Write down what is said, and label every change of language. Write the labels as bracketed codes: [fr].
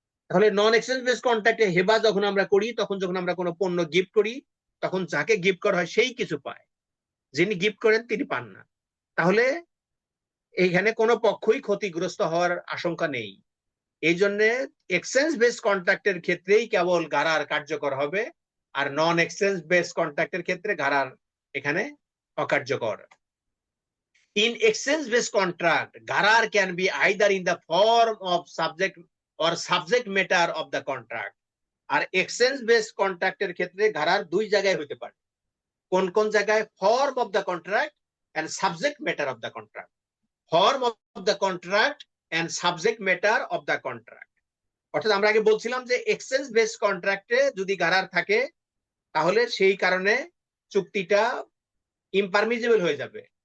[bn] তাহলে নন exchange base কন্ট্রাক্টে হেবা যখন আমরা করি, তখন যখন আমরা কোনো পণ্য গিফট করি, তখন যাকে গিফট করা হয় সেই কিছু পায়, যিনি গিফট করেন তিনি পান না। তাহলে এইখানে কোনো পক্ষই ক্ষতিগ্রস্ত হওয়ার আশঙ্কা নেই। এই জন্য এক্সচেঞ্জ বেস কন্ট্রাক্টের ক্ষেত্রেই কেবল গারার কার্যকর হবে, আর নন এক্সচেঞ্জ বেস কন্ট্রাক্টের ক্ষেত্রে গারার এখানে অকার্যকর। [en] In exchange-based contract, garar can be either in the form of subject or subject matter of the contract. [bn] আর exchange base কন্ট্রাক্টের ক্ষেত্রে গারার দুই জায়গায় হতে পারে। কোন কোন জায়গায়? [en] Form of the contract and subject matter of the contract. Form of the contract and subject matter of the contract. [bn] অর্থাৎ আমরা আগে বলছিলাম যে এক্সচেঞ্জ বেস কন্ট্রাক্টে যদি গারার থাকে তাহলে সেই কারণে চুক্তিটা ইমপারমিজিবল হয়ে যাবে।